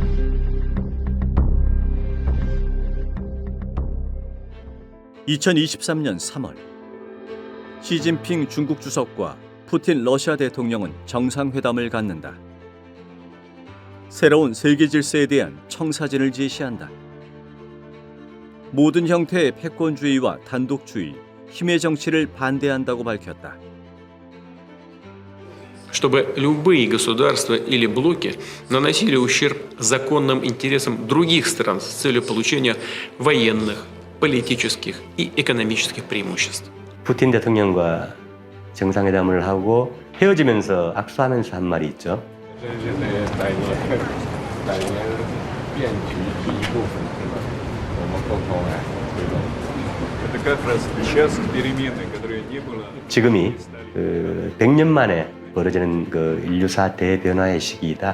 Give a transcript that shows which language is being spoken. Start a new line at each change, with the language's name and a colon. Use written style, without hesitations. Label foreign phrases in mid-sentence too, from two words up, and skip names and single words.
Korean: (2023년 3월) 시진핑 중국 주석과 푸틴 러시아 대통령은 정상회담을 갖는다. 새로운 세계 질서에 대한 청사진을 제시한다. 모든 형태의 패권주의와 단독주의, 힘의 정치를 반대한다고 밝혔다.
Russian: Чтобы любые государства или блоки наносили ущерб законным интересам других стран с целью получения военных, политических и экономических преимуществ.
Korean: 푸틴 대통령과 정상회담을 하고 헤어지면서 악수하면서 한 말이 있죠. 지금이 100년 만에 벌어지는 그 인류사 대변화의 시기이다.